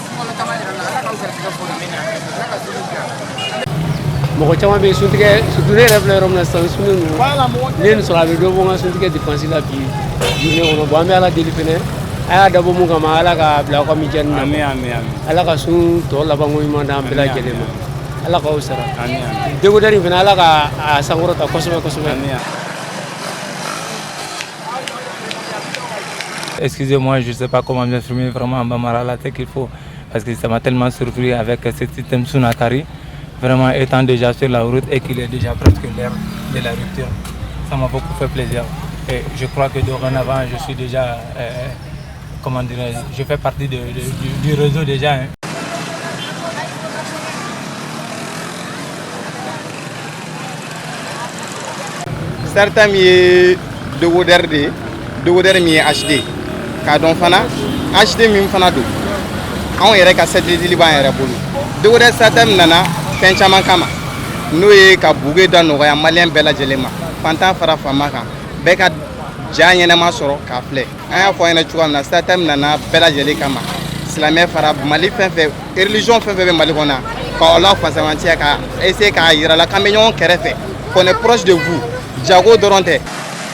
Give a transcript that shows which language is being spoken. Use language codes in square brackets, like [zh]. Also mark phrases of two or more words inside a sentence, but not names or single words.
[bm] Mɔgɔ caman bɛ suntigɛ surtout ne yɛrɛ filɛ yɔrɔ min na sisan sun ninnu ne ye nin sɔrɔ a bɛ dɔ bɔ n ka suntigɛ dépense la bi journée kɔnɔ bon an bɛ Ala deli fɛnɛ a y'a dabɔ mun kama Ala k'a bila aw ka mijaani na Ala ka sun tɔ laban ko ɲuman d'an bɛɛ lajɛlen ma Ala k'aw sara décodeur in fɛnɛ Ala k'a sankɔrɔta kosɛbɛ kosɛbɛ. [fr] Excusez-moi, je ne sais pas comment m'exprimer vraiment en Bambara là, c'est qu'il faut, parce que ça m'a tellement surpris avec ce système Sunakari, vraiment étant déjà sur la route et qu'il est déjà presque l'heure de la rupture. Ça m'a beaucoup fait plaisir. Et je crois que dorénavant, je suis déjà, comment dirais-je, je fais partie du réseau déjà. Hein. [bm] Certains mi décodeur mi HD. Ka dɔn fana HD min fana don anw yɛrɛ ka satellite b'an yɛrɛ bolo décodeur Satan nana fɛn caman kama n'o ye ka buge da nɔgɔya maliyɛn bɛɛ lajɛlen ma fantan fara faama kan bɛɛ ka ja ɲɛnɛma sɔrɔ k'a filɛ an y'a fɔ an ɲɛna cogoya min na Satan nana bɛɛ lajɛlen kama silamɛ fara Mali fɛn fɛn religion fɛn fɛn bɛ Mali kɔnɔ ka la fasamantiya ka essayer k'a yira la k'an bɛ ɲɔgɔn kɛrɛfɛ [fr] qu'on est proche de vous [bm] jago dɔrɔn tɛ.